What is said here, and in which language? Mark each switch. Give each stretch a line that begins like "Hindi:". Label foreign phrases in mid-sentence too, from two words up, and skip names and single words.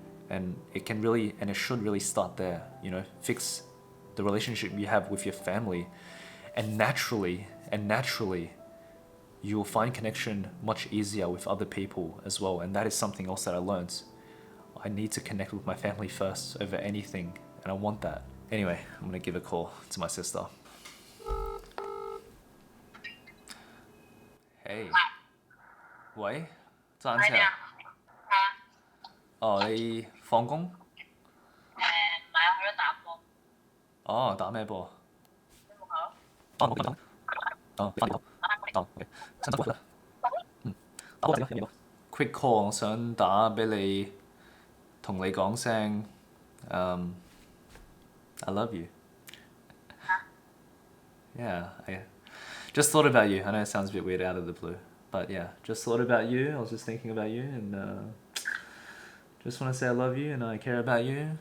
English: And it can really, and it should really start there, you know, fix the relationship you have with your family. And naturally, you will find connection much easier with other people as well. And that is something else that I learned. I need to connect with my family first over anything, and I want that. Anyway, I'm gonna give a call to my sister. Hey.
Cantonese: 喂，揸緊車啊？哦，你放工？唔係啊，去咗打波。哦，打咩波？你冇球？哦，冇講。哦，你翻嚟好。哦，OK，辛苦啦。打波陣啦，有冇 ？
English: Quick call，
Cantonese: 我想打俾你，同你講聲
English: I love you. Yeah, I just thought about you. I know it sounds a bit weird out of the blue, but yeah, just thought about you. I was just thinking about you, and just want to say I love you and I care about you.